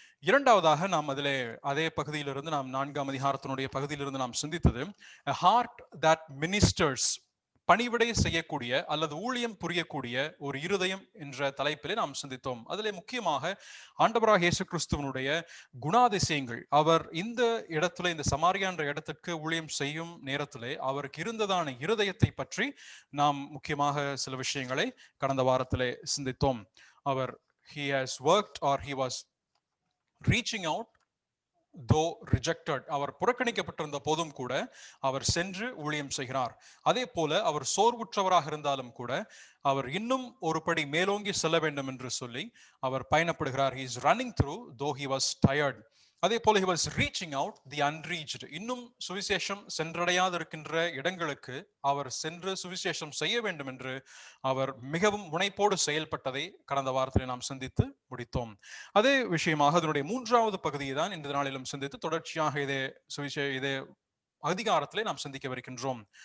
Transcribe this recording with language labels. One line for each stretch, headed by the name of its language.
Tamil: இரண்டாவதாக நாம் அதிலே அதே பகுதியிலிருந்து நாம் 4ஆம் அதிகாரத்தினுடைய பகுதியிலிருந்து நாம் சிந்தித்தது
English: a heart that ministers,
Tamil: பணிவிடை செய்யக்கூடிய அல்லது ஊழியம் புரியக்கூடிய ஒரு இருதயம் என்ற தலைப்பிலே நாம் சிந்தித்தோம். அதிலே முக்கியமாக ஆண்டவராகிய இயேசு கிறிஸ்துவனுடைய குணாதிசயங்கள், அவர் இந்த இடத்துல இந்த சமாரியா என்ற இடத்துக்கு ஊழியம் செய்யும் நேரத்திலே அவருக்கு இருந்ததான இருதயத்தை பற்றி நாம் முக்கியமாக சில விஷயங்களை கடந்த வாரத்திலே சிந்தித்தோம். அவர்
English: he has worked or he was reaching out though rejected,
Tamil: அவர் புறக்கணிக்கப்பட்டிருந்த போதும் கூட அவர் சென்று ஊழியம் செய்கிறார். அதே போல அவர் சோர்வுற்றவராக இருந்தாலும் கூட அவர் இன்னும் ஒரு படி மேலோங்கி செல்ல வேண்டும் என்று சொல்லி அவர் பயணப்படுகிறார்.
English: he is running through though he was tired.
Tamil: அதே போல
English: he was reaching out the unreached,
Tamil: இன்னும் சுவிசேஷம் சென்றடையாது இருக்கின்ற இடங்களுக்கு அவர் சென்று சுவிசேஷம் செய்ய வேண்டும் என்று அவர் மிகவும் முனைப்போடு செயல்பட்டதை கடந்த வாரத்தில் நாம் சிந்தித்து முடித்தோம். அதே விஷயமாக அதனுடைய 3ஆவது பகுதியை தான் இந்த நாளிலும் சிந்தித்து தொடர்ச்சியாக இதே அதிகாரத்திலே நாம் சிந்திக்கவிருக்கின்றோம்.